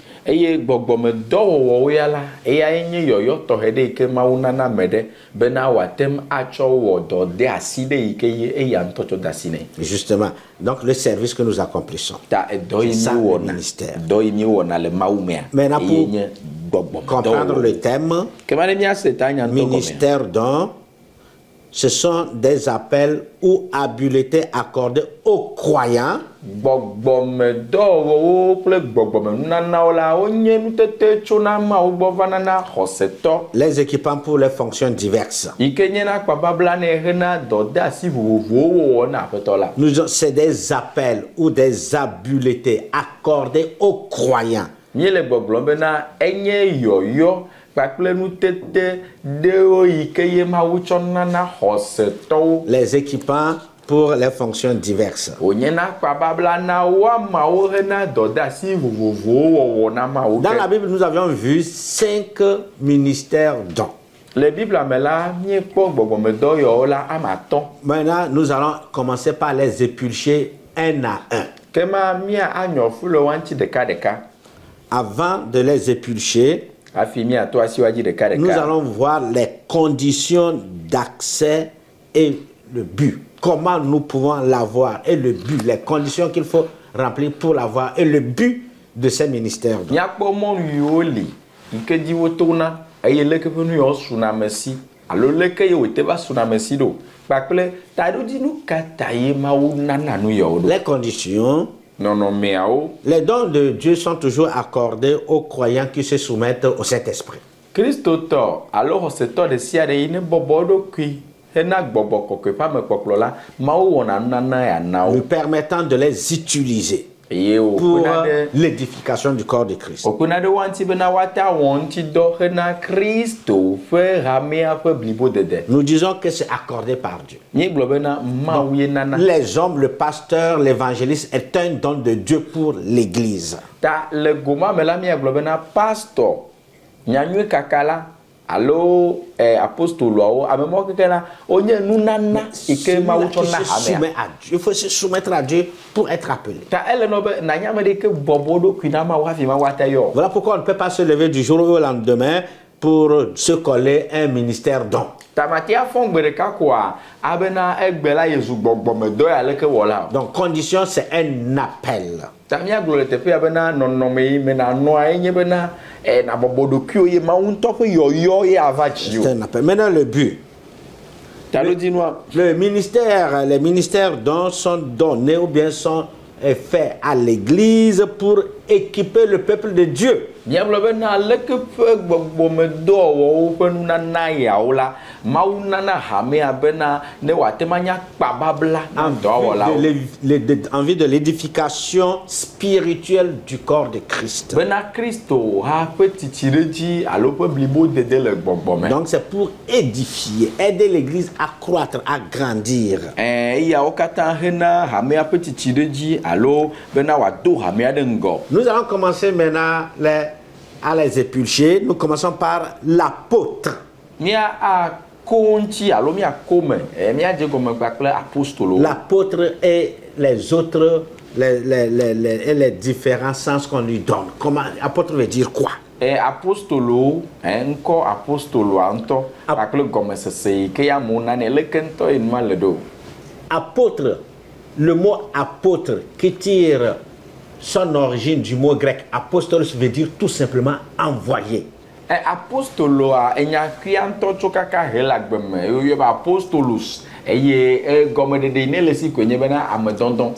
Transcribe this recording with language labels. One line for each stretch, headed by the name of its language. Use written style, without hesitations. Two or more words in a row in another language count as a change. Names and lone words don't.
French: Justement, donc le service que nous accomplissons, c'est ça le ministère. Maintenant, pour comprendre le thème, ministère don, ce sont des appels ou habiletés accordées aux croyants
Ewe: gbɔgbɔmedɔwɔwo kple gbɔgbɔmenunanawo la wonye nutete tso na Mawu gbɔ va na xɔsetɔ
French: les équipant pour les fonctions diverses.
Ewe: yi ke nye na akpababla ne hena dɔdeasi vovovowo wɔwɔ na aƒetɔ la.
French: C'est des appels ou des habiletés accordées aux croyants.
Ewe: Míele gbɔgblɔm bena enye yɔyɔ kpakple nutete ɖewo yi ke ye Mawu tsɔ nana xɔsetɔwo.
French: Les équipant pour les fonctions diverses.
Ewe: Wònye na akpababla na wo amawo hena dɔdeasi vovovowo wɔwɔ na Mawu ke.
French: Dans la Bible, nous avions vu 5 ministères dons.
Ewe: Le Bible me la míekpɔ gbɔgbɔmedɔyɔwo la amatɔ̃.
French: Maintenant, nous allons commencer par les épulcher un à un.
Ewe: Kema mía anyɔ fu le waŋtsi ɖekaɖeka.
French: Avant de les épulcher,
Ewe: Hafi míato asi wa dzi ɖekaɖeka.
French: nous allons voir les conditions d'accès et le but. Comment nous pouvons l'avoir et le but, les conditions qu'il faut remplir pour l'avoir et le but de ces ministères.
Ewe: Míakpɔ mɔnu yiwo li yi ke dzi wotona eye leke ƒe nu yiwo suna ame si alo leke ye wòte va suna ame si ɖo kpakple taɖodzinu ka ta ye Mawu nana nu yawo ɖo.
French: Les conditions,
Ewe: Nɔnɔmeawo.
French: les dons de Dieu sont toujours accordés aux croyants qui se soumettent au Saint-Esprit.
Ewe: Kristotɔ alo xɔsetɔ ɖe sia ɖe yi ne bɔbɔ eɖokui hena gbɔgbɔ kɔkɔe ƒe amekpɔkplɔ la Mawu wɔna nunana ya na wo.
French: Nous permettant de les utiliser
Ewe: Eye
French: pour
Ewe: wòƒona ɖe
French: l'édification du corps de Christ.
Ewe: wòƒona ɖe wa ŋuti bena woate awɔ ŋutidɔ hena Kristo ƒe hamea ƒe blibodede.
French: Nous disons que c'est accordé par Dieu.
Ewe: Míegblɔ bena Mawu ye nana.
French: Les hommes, le pasteur, l'évangéliste est un don de Dieu pour l'Église.
Ewe: Ta le goma me la míagblɔ bena pastor nyanyui kaka la alo apostoloawo ame mawo keke la wonye nunana yi ke Mawu tsɔ na hamea.
French: Il faut se soumettre à Dieu pour être appelé.
Ewe: Ta ele nɔ be nanya ame ɖe ke bɔbɔ ɖokui na Mawu hafi Mawu ate yɔ.
French: Voilà pourquoi on ne peut pas se lever du jour au lendemain pour se coller un ministère don.
Ewe: Tamati afɔ gbe ɖeka koa abena egbe la yezu gbɔgbɔmedɔ ya leke wɔ la.
French: Donc condition c'est un appel.
Ewe: Ta míagblɔ le teƒea bena nɔnɔme yi me nanɔa enye bena nabɔbɔ ɖokuiwo ye Mawu ŋutɔ ƒe yɔyɔ ye ava dzi
French: C'est
Ewe: o.
French: un appel. Maintenant le but.
Ewe: Taɖodzinua.
French: Les ministères dons sont donnés ou bien sont faits à l'Église pour équiper le peuple de Dieu.
Ewe: Míagblɔ bena leke ƒe gbɔgbɔmedɔwɔwo ƒe nunana yawo la Mawu nana hamea bena ne wòate ma nya kpababla na dɔwɔlawo.
French: En vue de l'édification spirituelle du corps de Christ.
Ewe: Bena Kristo ha ƒe tsitsiɖedzi alo ƒe blibodede le gbɔgbɔme.
French: Donc c'est pour édifier, aider l'Église à croître, à grandir.
Ewe: Eyawo katã hena hamea ƒe tsitsiɖedzi alo bena wòado hamea ɖe ŋgɔ.
French: Nous allons commencer maintenant à les épulcher. Nous commençons par l'apôtre.
Ewe: Mía ako ŋuti alo míako me míadze gɔme kpakple apostolo.
French: L'apôtre et les autres, les différents sens qu'on lui donne. Comment, apôtre veut dire quoi?
Ewe: Apostolo ŋkɔ apostoloa ŋutɔ kpakple gɔmesese yi ke ya mo nane leke ŋutɔ ye numa le ɖo.
French: Apôtre, le mot apôtre qui tire son origine du mot grec apostolos veut dire tout simplement envoyé.
Ewe: Apostoloa enyakria ŋutɔ tso kaka he le agbeme yoyɔ be apostolos eye gɔmeɖeɖe ne le si koe nye bena amedɔdɔ.